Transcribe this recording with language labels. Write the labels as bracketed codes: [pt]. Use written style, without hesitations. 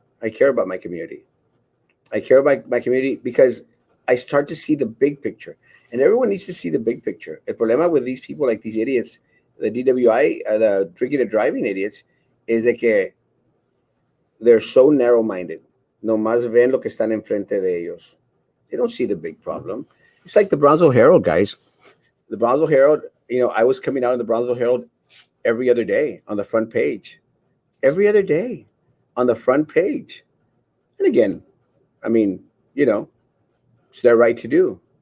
[en] I care about my community. I care about my community because I start to see the big picture. And everyone needs to see the big picture. [es] El problema [en] with these people, like these idiots, the DWI, the drinking and driving idiots, is that que they're so narrow-minded. [es] Nomás ven lo que están enfrente de ellos. [en] They don't see the big problem. It's like the Brownsville Herald, guys. The Brownsville Herald, I was coming out in the Brownsville Herald every other day on the front page. Every other day on the front page. And again, I mean, it's their right to do.